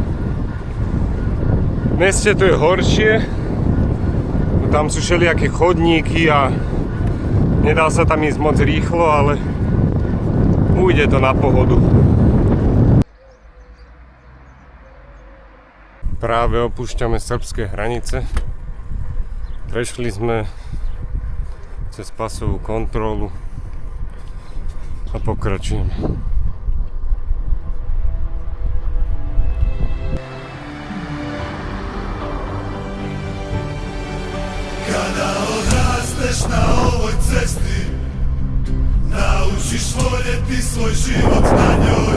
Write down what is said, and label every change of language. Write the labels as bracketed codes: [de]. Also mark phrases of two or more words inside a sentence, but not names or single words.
[sk] V meste to je horšie, tam sú všelijaké chodníky a nedá sa tam ísť moc rýchlo, ale ujde to na pohodu. Práve opúšťame srbské hranice. Prešli sme cez pasovú kontrolu a pokračujeme. [hr] Kada odrasteš na ovoj cesti, naučiš voljeti svoj život na njoj.